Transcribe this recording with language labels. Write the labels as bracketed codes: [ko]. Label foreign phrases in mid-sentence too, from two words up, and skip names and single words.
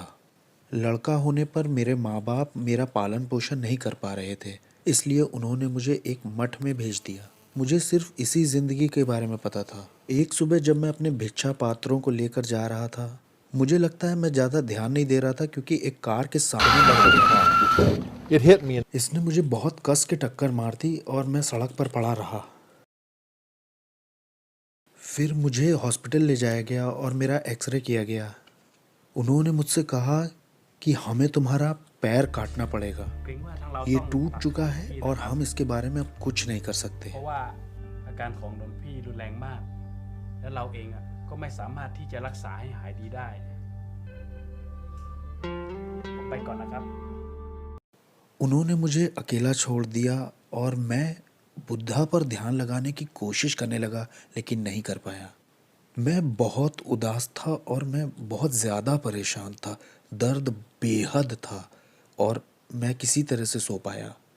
[hi] लड़का होने पर मेरे माँ-बाप मेरा पालन-पोषण नहीं कर पा रहे थे, इसलिए उन्होंने मुझे एक मठ में भेज दिया। मुझे सिर्फ़ इसी ज़िंदगी के बारे में पता था। एक सुबह जब मैं अपने भिक्षा पात्रों को लेकर जा रहा था, मुझे लगता है मैं ज़्यादा ध्यान नहीं दे रहा था क्योंकि एक कार के सामने लगा था। [en] It hit me. [hi] इसने मुझे बहुत कस के टक्कर मार दी और मैं सड़क पर पड़ा रहा। फिर मुझे हॉस्पिटल ले जाया गया और मेरा एक्सरे किया गया। उन्होंने मुझसे कहा कि हमें तुम्हारा पैर काटना पड़ेगा। [th] เกรงว่าทางเรา [hi] ये [th] ต้อง [hi] टूट [th] ตัด [hi] चुका [th] สิน [hi] है [th] พี่ [hi] और [th] นะครับ [hi] हम इसके बारे में अब कुछ नहीं कर सकते। [th] เพราะว่าอาการของหลวงพี่รุนแรงมาก และเราเองก็ไม่สามารถที่จะรักษาให้หายดีได้ผมไปก่อนนะครับ [hi] उन्होंने मुझे अकेला छोड़ दिया और मैं बुद्धा पर ध्यान लगाने की कोशिश करने लगा, लेकिन नहीं कर पाया। मैं बहुत उदास था और मैं बहुत ज़्यादा परेशान था। दर्द बेहद था और मैं किसी तरह से सो पाया।